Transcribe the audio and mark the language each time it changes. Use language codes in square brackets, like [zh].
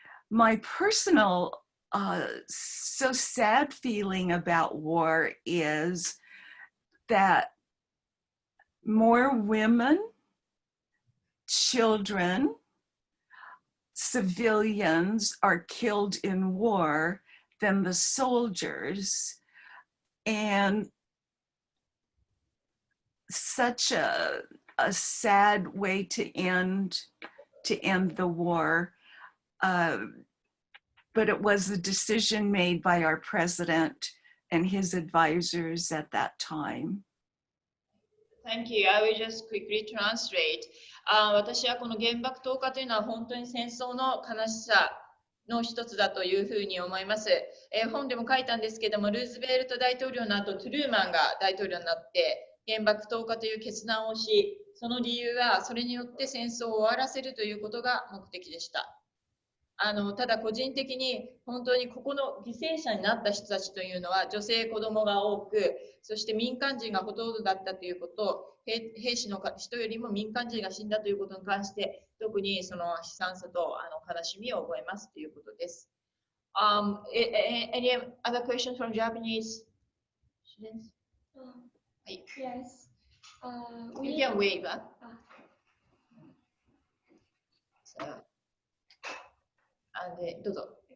[en] My personal so sad feeling about war is that more women, children, civilians are killed in war than the soldiers, and such a sad way to end the war. But it was a decision made by our president and his advisors at that time. Thank you. I will just quickly translate. [ja] 私はこの原爆投下というのは本当に戦争の悲しさの一つだというふうに思います。本でも書いたんですけども、ルーズベルト大統領の後、トゥルーマンが大統領になって原爆投下という決断をし、その理由はそれによって戦争を終わらせるということが目的でした。ただ個人的に本当にここの犠牲者になった人たちというのは女性、子供が多く、そして民間人がほとんどだったということ、兵士の人よりも民間人が死んだということに関して特にその悲惨さと悲しみを覚えますということです。 [en] Any other questions from Japanese students? Yes. You can wave. So, and [ja] どうぞ。